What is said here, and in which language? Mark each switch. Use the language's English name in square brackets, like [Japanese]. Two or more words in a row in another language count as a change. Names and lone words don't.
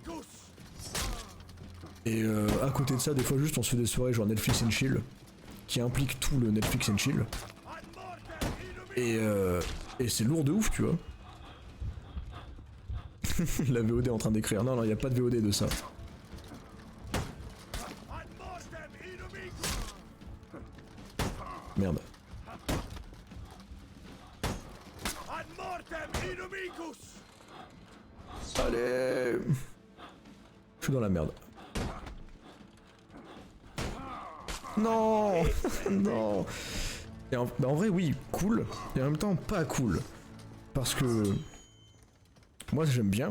[French] Et à côté de ça, des fois juste on se fait des soirées genre [English] Netflix and chill, [French] qui implique tout le [English] Netflix and chill. [French] Et c'est lourd de ouf, tu vois. La VOD est en train d'écrire. Non, non, y a pas de VOD de ça. Merde. [Latin] Ad mortem inumicus. [French] Allez. Je suis dans la merde. Non. Non. Et en vrai, oui, cool. Et en même temps, pas cool. Parce que... Moi, j'aime bien.